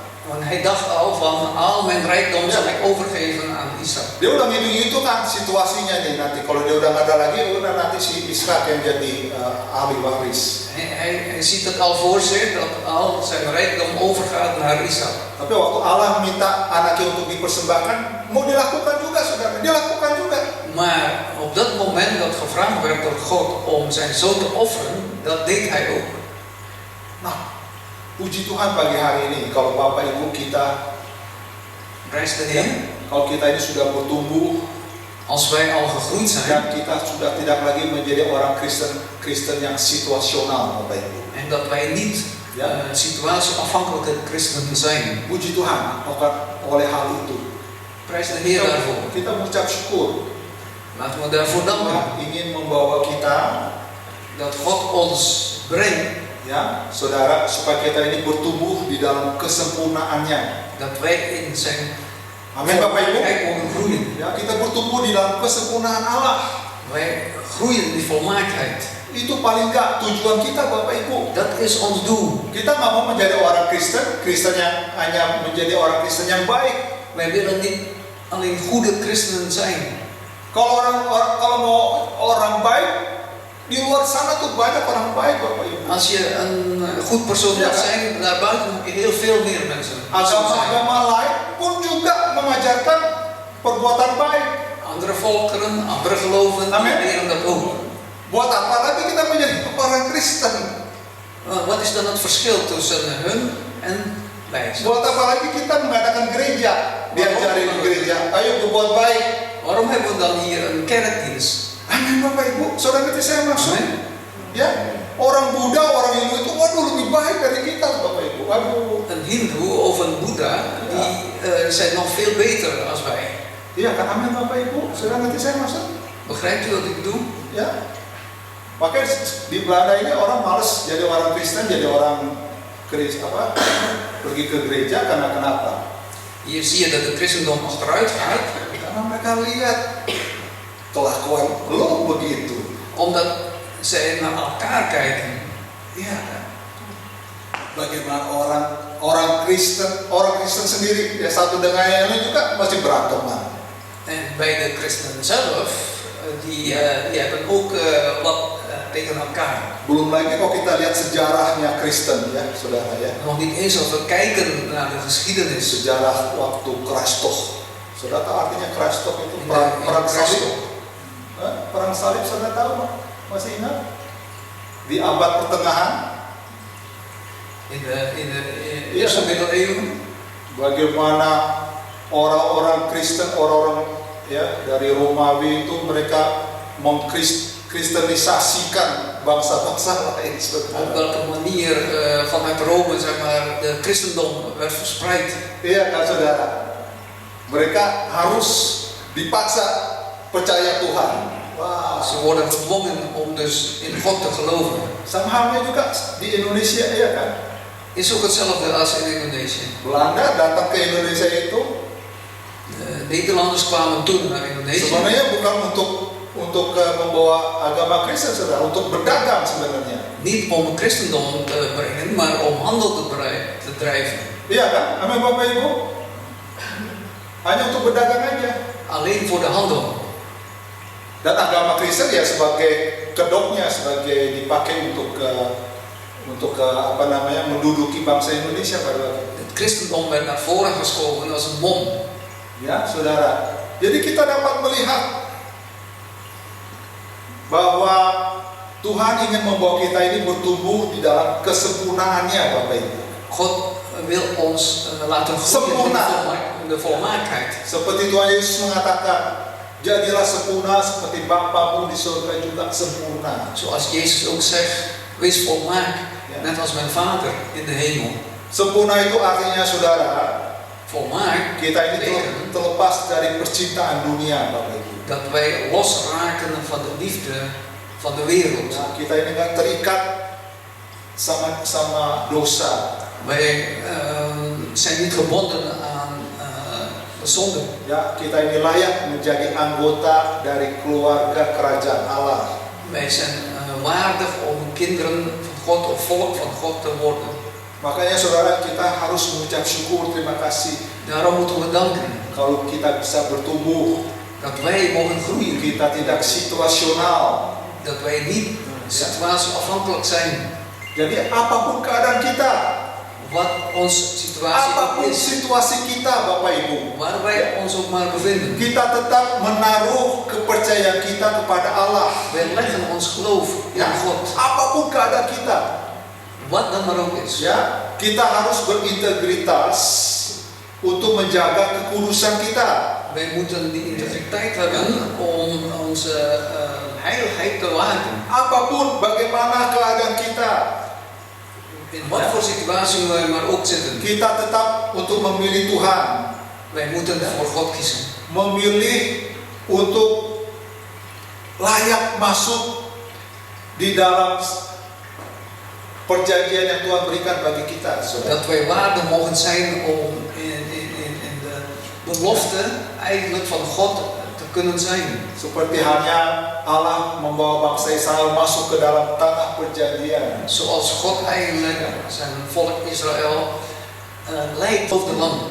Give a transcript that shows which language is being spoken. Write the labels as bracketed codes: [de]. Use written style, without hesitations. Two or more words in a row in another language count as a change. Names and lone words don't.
[nl] Want hij dacht al van, al mijn rijkdom zal ik overgeven aan Ishak. [id] Dia udah hitung-hitungan situasinya nih, nanti kalau dia udah nggak ada lagi, udah nanti si Ishak yang jadi ahli waris. [nl] Hij ziet het al voor zich dat al zijn rijkdom overgaat naar Ishak. [id] Tapi waktu Allah minta anaknya untuk dipersembahkan, mau dilakukan juga saudara, dilakukan juga. [nl] Maar op dat moment dat gevraagd werd door God om zijn zoon te offeren, dat deed hij ook. [id] Nah, puji Tuhan pagi hari ini kalau Bapak Ibu kita, [nl] Prijs de Heer. [id] kalau kita ini sudah bertumbuh, [nl] Als wij al gegroeid zijn [id] dan kita sudah tidak lagi menjadi orang Kristen yang situasional, Bapak Ibu. [nl] en dat wij niet situatieafhankelijke christenen zijn. [id] Puji Tuhan oleh hal itu. [nl] Prijs de Heer daarvoor. [id] Kita mengucap syukur. [nl] Laten we daarvoor danken [id] Tuhan ingin membawa kita, [nl] dat God ons brengt, [id] ya, saudara, supaya kita ini bertumbuh di dalam kesempurnaannya. [nl] dat wij in zijn [id] Amin, Bapak Ibu. [nl] volmaaktheid mogen groeien. [id] Ya, kita bertumbuh di dalam kesempurnaan Allah. [nl] Wij groeien in die volmaaktheid. [id] Itu paling enggak tujuan kita, Bapak Ibu. [nl] Dat is ons doel. [id] Kita nggak mau menjadi orang Kristen yang hanya menjadi orang Kristen yang baik. [nl] Wij willen niet alleen goede christenen zijn. [id] Kalau mau orang baik, di luar sana tuh banyak orang baik, Bapak Ibu. [nl] Als je een goed persoon wilt zijn, daarbuiten heb je heel veel meer mensen. [id] Agama-agama lain pun juga mengajarkan perbuatan baik. [nl] Andere volkeren, andere geloven, die Amen. leren dat ook. [id] Buat apa lagi kita menjadi orang Kristen? [nl] Wat is dan het verschil tussen hun en wij? [id] Buat apa lagi kita mengadakan gereja? Diajarin di gereja, ayo berbuat baik. [nl] Waarom hebben we dan hier een kerkdienst? [id] Amin, Bapak Ibu. Saudara ngerti saya maksud? Amen. Ya, orang Buddha, orang Hindu itu waduh lebih baik dari kita, Bapak Ibu. Waduh. [nl] Een Hindoe of een Boeddha, die zijn nog veel beter als wij. [id] Iya kan, amin Bapak Ibu. Saudara ngerti saya maksud? [nl] Begrijpt u wat ik bedoel? [id] Ya. Makanya di Belanda ini orang males jadi orang Kristen, jadi orang pergi ke gereja karena kenapa? [nl] Hier zie je dat het christendom achteruit gaat. [id] Karena mereka lihat kelakuan lo begitu. [nl] Omdat zij naar elkaar kijken. [id] Iya kan. Bagaimana orang Kristen sendiri ya satu dengan yang lain juga masih berantem. [nl] En bij de christenen zelf, die hebben ook wat tegen elkaar. [id] Belum lagi kalau kita lihat sejarahnya Kristen ya, saudara ya. [nl] Nog niet eens als we kijken naar de geschiedenis. [id] Sejarah waktu Kruistocht. Saudara tahu artinya Kruistocht itu perang salib. Perang salib saudara tahu? Masih ingat? Di abad pertengahan. [nl] In de eerste middeleeuwen. [id] Bagaimana orang-orang Kristen, orang-orang ya dari Romawi itu mereka mengkristenisasikan bangsa-bangsa lain. [nl] Op welke manier vanuit Rome zeg maar de christendom werd verspreid. [id] Iya kan saudara. Mereka harus dipaksa percaya Tuhan. Wow. [nl] Ze worden gedwongen om dus in God te geloven. [id] Sama halnya juga di Indonesia ya kan. [nl] Is ook hetzelfde als in Indonesië. [id] Belanda datang ke Indonesia itu [nl] Nederlanders kwamen toen naar Indonesië. [id] sebenarnya bukan untuk membawa agama Kristen saudara, untuk berdagang sebenarnya. [nl] Niet om christendom te brengen, maar om handel te drijven. [id] Iya kan? Amin Bapak Ibu. Hanya untuk berdagang aja. [nl] Alleen voor de handel. [id] Dan agama Kristen ya sebagai kedoknya, sebagai dipakai untuk menduduki bangsa Indonesia pada waktu itu. [nl] Het christendom werd naar voren geschoven als een mom. [id] Ya, saudara. Jadi kita dapat melihat bahwa Tuhan ingin membawa kita ini bertumbuh di dalam kesempurnaannya, Bapak Ibu. [nl] God wil ons laten groeien in de volmaaktheid. [id] Seperti Tuhan Yesus mengatakan, jadilah sempurna seperti Bapamu di surga juga sempurna. [nl] Zoals Jezus ook zegt, wees volmaakt, net als mijn Vader in de hemel. [id] Sempurna itu artinya saudara, [nl] volmaakt [id] kita ini [nl] betekent [id] terlepas dari percintaan dunia, Bapak Ibu. [nl] dat wij losraken van de liefde van de wereld. [id] Nah, kita ini nggak terikat sama dosa. [nl] Wij zijn niet gebonden aan de zonde. [id] Ya, kita ini layak menjadi anggota dari keluarga kerajaan Allah. [nl] Wij zijn waardig om kinderen van God of volk van God te worden. [id] Makanya saudara, kita harus mengucap syukur, terima kasih. [nl] Daarom moeten we danken [id] Kalau kita bisa bertumbuh, [nl] dat wij mogen groeien. [id] kita tidak situasional. [nl] Dat wij niet situatieafhankelijk zijn. [id] Jadi apapun keadaan kita, [nl] Wat onze situatie ook [id] apapun [nl] is, [id] situasi kita, Bapak Ibu, [nl] waar wij ons ook maar bevinden. [id] kita tetap menaruh kepercayaan kita kepada Allah. [nl] Wij leggen ons geloof in [id] Ya, [nl] God. [id] apapun keadaan kita, [nl] Wat dan maar ook is. [id] ya, kita harus berintegritas untuk menjaga kekudusan kita. [nl] Wij moeten die integriteit hebben om onze heiligheid te waken. [id] Apapun bagaimana keadaan kita, [nl] In wat voor situatie wij maar ook zitten. [id] kita tetap untuk memilih Tuhan, [nl] Wij moeten voor God kiezen. [id] memilih untuk layak masuk di dalam perjanjian yang Tuhan berikan bagi kita, saudara. [nl] Dat wij waardig mogen zijn om in de belofte eigenlijk van God te kunnen zijn. [id] Seperti halnya Allah membawa bangsa Israel masuk ke dalam tanah perjanjian. [nl] Zoals God eigenlijk zijn volk Israël leidt over het land.